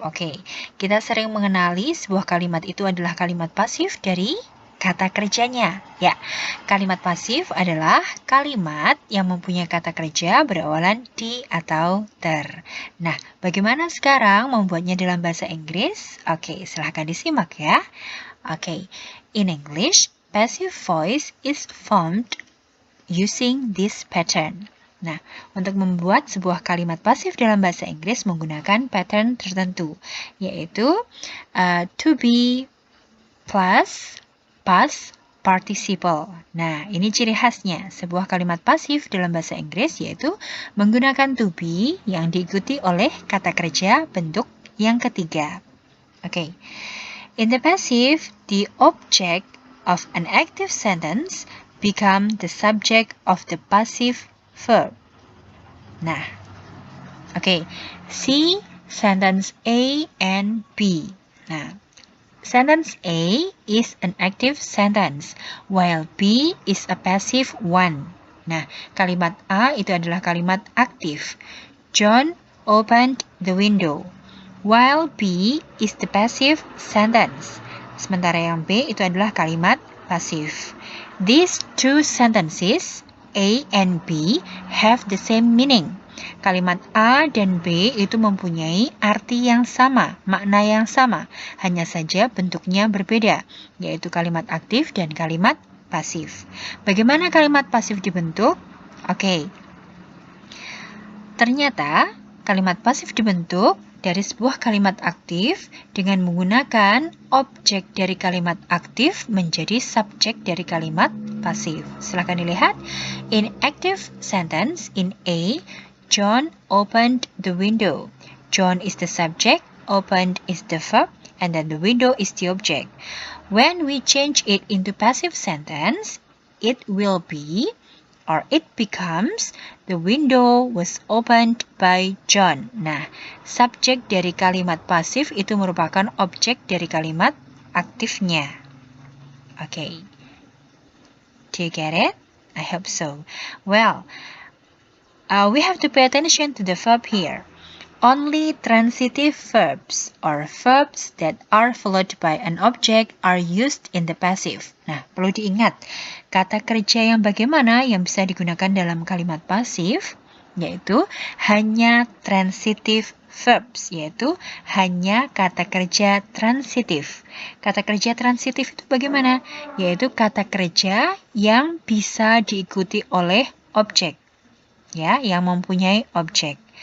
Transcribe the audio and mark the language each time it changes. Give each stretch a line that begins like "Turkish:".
Indonesian: Oke, kita sering mengenali sebuah kalimat itu adalah kalimat pasif dari kata kerjanya. Ya, kalimat pasif adalah kalimat yang mempunyai kata kerja berawalan di atau ter. Nah, bagaimana sekarang membuatnya dalam bahasa Inggris? Oke, silahkan disimak ya.
English: Oke, in English, passive voice is formed using this pattern.
Indonesian: Nah, untuk membuat sebuah kalimat pasif dalam bahasa Inggris menggunakan pattern tertentu, yaitu
English: to be plus past participle.
Indonesian: Nah, ini ciri khasnya sebuah kalimat pasif dalam bahasa Inggris, yaitu menggunakan to be yang diikuti oleh kata kerja bentuk yang ketiga. Oke.
English: In the passive, the object of an active sentence become the subject of the passive verb. Nah, oke. See sentence A and B. Nah, sentence A is an active sentence, while B is a passive one.
Indonesian: Nah, kalimat A itu adalah kalimat aktif.
English: John opened the window, while B is the passive sentence.
Indonesian: Sementara yang B itu adalah kalimat pasif.
English: These two sentences, A and B, have the same meaning.
Indonesian: Kalimat A dan B itu mempunyai arti yang sama, makna yang sama, hanya saja bentuknya berbeda, yaitu kalimat aktif dan kalimat pasif. Bagaimana kalimat pasif dibentuk? Oke. Ternyata kalimat pasif dibentuk dari sebuah kalimat aktif dengan menggunakan objek dari kalimat aktif menjadi subjek dari kalimat pasif. Silakan dilihat.
English: In active sentence in A, John opened the window. John is the subject, opened is the verb, and then the window is the object. When we change it into passive sentence, it will be or it becomes the window was opened by John.
Indonesian: Nah, subjek dari kalimat pasif itu merupakan objek dari kalimat aktifnya.
English: Okay. Do you get it? I hope so. Well, we have to pay attention to the verb here. Only transitive verbs or verbs that are followed by an object are used in the passive.
Indonesian: Nah, perlu diingat, kata kerja yang bagaimana yang bisa digunakan dalam kalimat pasif, yaitu hanya
English: transitive verbs,
Indonesian: yaitu hanya kata kerja transitif. Kata kerja transitif itu bagaimana? Yaitu kata kerja yang bisa diikuti oleh objek, ya, yang mempunyai objek.